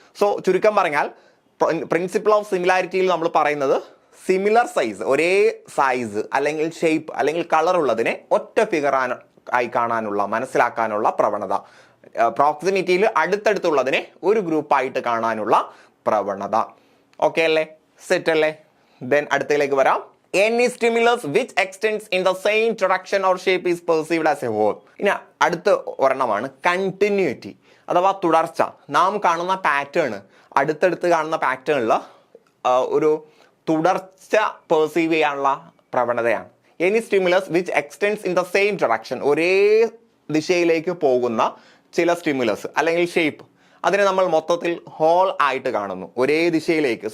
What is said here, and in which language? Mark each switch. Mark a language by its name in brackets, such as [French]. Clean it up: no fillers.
[Malayalam] So ചുരുക്കം പറഞ്ഞാൽ principle of സിമിലാരിറ്റിയിൽ നമ്മൾ പറയുന്നത് സിമിലർ സൈസ്, ഒരേ സൈസ് അല്ലെങ്കിൽ ഷേപ്പ് അല്ലെങ്കിൽ കളർ ഉള്ളതിനെ ഒറ്റ ഫിഗർ ആയി കാണാനുള്ള, മനസ്സിലാക്കാനുള്ള പ്രവണത. പ്രോക്സിമിറ്റിയിൽ അടുത്തടുത്തുള്ളതിനെ ഒരു ഗ്രൂപ്പായിട്ട് കാണാനുള്ള പ്രവണത. ഓക്കെ അല്ലേ, സെറ്റ് അല്ലേ? ദെൻ അടുത്തതിലേക്ക് വരാം. [English] Any stimulus which extends in the same direction or shape is perceived as a whole. [Malayalam] ഇനി അടുത്ത ഒരെണ്ണമാണ് കണ്ടിന്യൂറ്റി അഥവാ തുടർച്ച. നാം കാണുന്ന പാറ്റേൺ, അടുത്തടുത്ത് കാണുന്ന പാറ്റേണിൽ ഒരു തുടർച്ച പെർസീവ് ചെയ്യാനുള്ള പ്രവണതയാണ്. [English] any stimulus which extends in the same direction, [Malayalam] ഒരേ ദിശയിലേക്ക് പോകുന്ന ചില സ്റ്റിമുലസ് അല്ലെങ്കിൽ ഷേപ്പ്, അതിനെ നമ്മൾ മൊത്തത്തിൽ ഹോൾ ആയിട്ട് കാണുന്നു, ഒരേ ദിശയിലേക്ക്.